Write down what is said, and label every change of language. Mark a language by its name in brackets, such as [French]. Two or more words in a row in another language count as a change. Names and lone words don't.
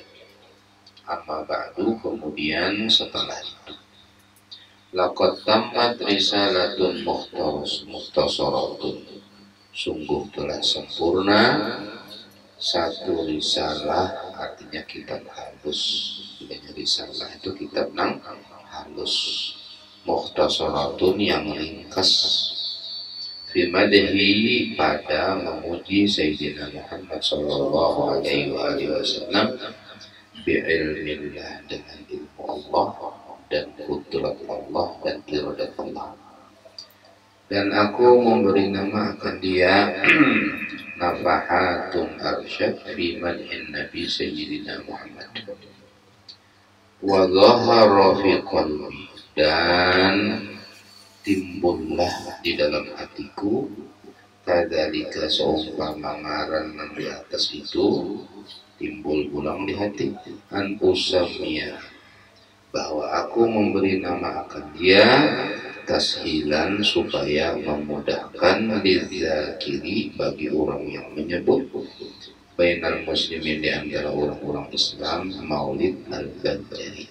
[Arabic] أما بعد, [Banjar] kemudian setelah itu [Arabic] لقد تمت رسالة مختصرة, [Banjar] sungguh telah sempurna satu risalah, artinya kitab halus. Dengan risalah itu kitab nang halus, mukhtasaratun yang ringkas, [Arabic] في مدح, [Banjar] pada memuji Sayyidina Muhammad [Arabic] صلى الله عليه وسلم, [Banjar] bi'ilmillah, dengan ilmu Allah dan kudrat Allah dan iradat Allah. Dan aku memberi nama akan dia Nafahatun arsyad fi madhin Nabi Sayyidina Muhammad. [Arabic] وظهر في قلبي, [Banjar] dan timbullah di dalam hatiku, kadzalika seumpama ngaran di atas itu, timbul ulang di hati, [Arabic] أن أسمي, [Banjar] bahwa aku memberi nama akan dia tashilan, supaya memudahkan lidzakiri, bagi orang yang menyebut, [Arabic] بين المسلمين, [Banjar] di antara orang-orang Islam, Maulid al-Banjari.